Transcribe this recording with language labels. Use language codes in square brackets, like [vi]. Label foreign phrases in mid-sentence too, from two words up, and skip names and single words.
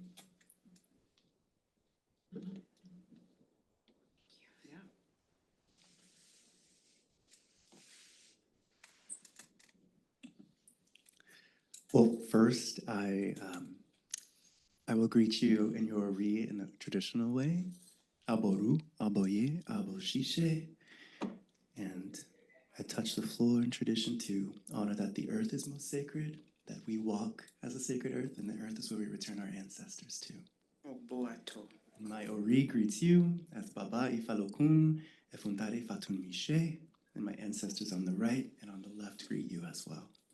[en] Yeah. Well, first, I will greet you in your Re in a traditional way. [yo] Aboru, aboye, aboshishe. [en] And I touch the floor in tradition to honor that the earth is most sacred, that we walk as a sacred earth, and the earth is where we return our ancestors to. [yo] Oh, boato. [en] And my Ori greets you as Baba Ifalokun, Efuntare Fatun Mishe, and my ancestors on the right and on the left greet you as well.